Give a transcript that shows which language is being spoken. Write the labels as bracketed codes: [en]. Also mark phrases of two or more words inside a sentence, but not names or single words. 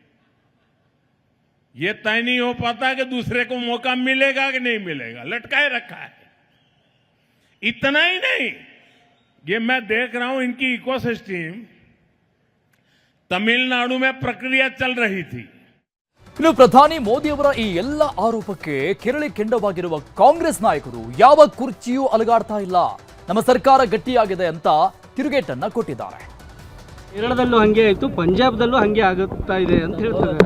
[hi] ये तय नहीं हो पाता कि दूसरे को मौका मिलेगा कि नहीं मिलेगा. लटकाए रखा है. इतना ही नहीं, ये मैं देख रहा हूं इनकी इकोसिस्टम तमिलनाडु में प्रक्रिया चल रही थी. [kn] ಇನ್ನು ಪ್ರಧಾನಿ ಮೋದಿಯವರ ಈ ಎಲ್ಲ ಆರೋಪಕ್ಕೆ ಕೆರಳಿ ಕೆಂಡವಾಗಿರುವ ಕಾಂಗ್ರೆಸ್ ನಾಯಕರು ಯಾವ ಕುರ್ಚಿಯೂ ಅಲುಗಾಡ್ತಾ ಇಲ್ಲ. ನಮ್ಮ ಸರ್ಕಾರ ಗಟ್ಟಿಯಾಗಿದೆ ಅಂತ ತಿರುಗೇಟನ್ನ ಕೊಟ್ಟಿದ್ದಾರೆ. ಕೇರಳದಲ್ಲೂ ಹಂಗೆ ಆಯ್ತು, ಪಂಜಾಬ್ದಲ್ಲೂ ಹಂಗೆ ಆಗುತ್ತಾ ಇದೆ ಅಂತ ಹೇಳ್ತಾರೆ.